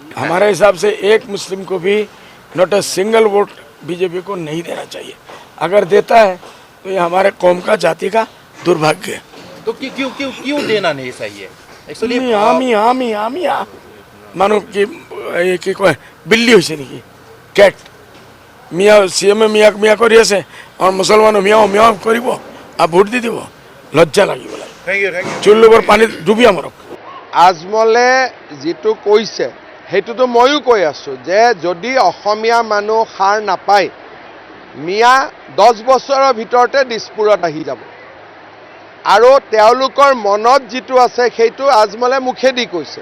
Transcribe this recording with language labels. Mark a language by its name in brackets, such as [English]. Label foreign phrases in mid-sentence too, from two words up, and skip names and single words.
[Hindi] हमारे हिसाब से एक मुस्लिम को भी [English] not a single vote [Hindi] बीजेपी को नहीं देना चाहिए। अगर देता है तो ये हमारे कौम का, जाति का दुर्भाग्य है। तो क्यों क्यों क्यों देना नहीं सही है एक्चुअली? मियाँ मानो कि कोई बिल्ली [Assamese] হৈছে নেকি, [Hindi] कैट मियाँ सीएम मियाँ मियाँ [Assamese] কৰি আছে [Hindi] और मुसलमानो मियाँ मियाँ [Assamese] কৰিব আর ভোট দি দিব। লজ্জা লাগিব লাগে। [English] thank you [Assamese] চুল্লুবৰ পানীত ডুবিয়া মৰক। আজমলে যিটো কৈছে সেইটোতো ময়ো কৈ আছোঁ যে যদি অসমীয়া মানুহ সাৰ নাপায়, মিয়া 10 বছৰৰ ভিতৰতে দিছপুৰত আহি যাব। আৰু তেওঁলোকৰ মনত যিটো আছে সেইটো আজমলে মুখেদি কৈছে।